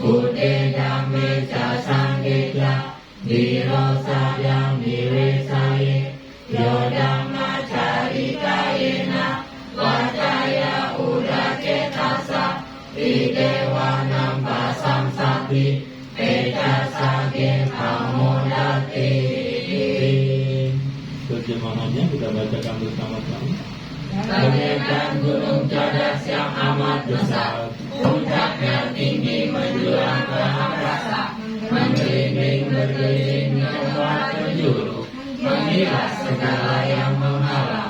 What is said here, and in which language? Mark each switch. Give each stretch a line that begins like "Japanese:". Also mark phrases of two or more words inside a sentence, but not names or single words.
Pali: เดธัมเมจาสังเกจาวิโรสายังวิเวสาเยโยธัมมาจาริกายนะวัจจายาอุราเจตัสสะอิเดวานัมปัสสัมสัพพิเอตัสสะเกขโมดติ
Indonesian: Terjemahannya kita bacakan bersama-sama. Bagaikan gunung cadas yang amat besar, puncaknya tinggi menjulang ke angkasa, menggelinding berkeliling ke tempat penjuru, mengilas segala yang menghalang.